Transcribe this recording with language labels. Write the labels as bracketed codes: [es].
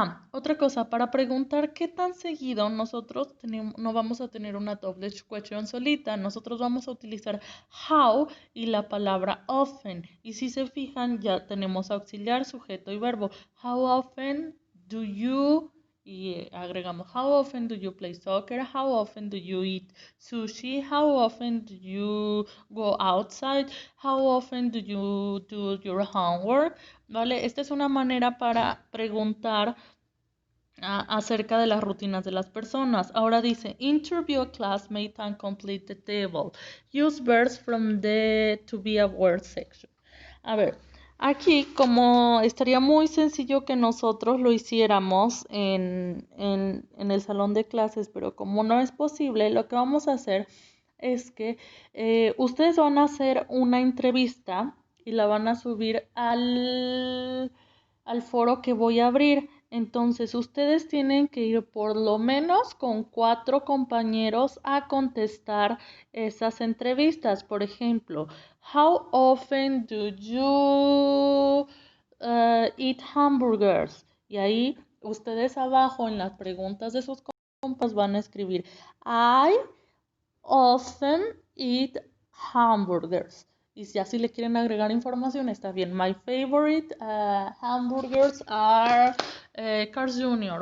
[es] Otra cosa, para preguntar qué tan seguido nosotros no vamos a tener una double question solita, nosotros vamos a utilizar how y la palabra often. Y si se fijan, ya tenemos auxiliar, sujeto y verbo. [en] How often do you, [es] y agregamos [en] how often do you play soccer, how often do you eat sushi, how often do you go outside, how often do you do your homework. [es] ¿Vale? Esta es una manera para preguntar acerca de las rutinas de las personas. Ahora dice, [en] interview a classmate and complete the table. Use verbs from the to be aware section. [es] A ver, aquí como estaría muy sencillo que nosotros lo hiciéramos en el salón de clases, pero como no es posible, lo que vamos a hacer es que ustedes van a hacer una entrevista y la van a subir al foro que voy a abrir. Entonces, ustedes tienen que ir por lo menos con 4 compañeros a contestar esas entrevistas. Por ejemplo, [en] how often do you eat hamburgers? [es] Y ahí ustedes abajo en las preguntas de sus compas van a escribir [en] I often eat hamburgers. [es] Y ya si le quieren agregar información, está bien. [en] My favorite hamburgers are Carl's Jr.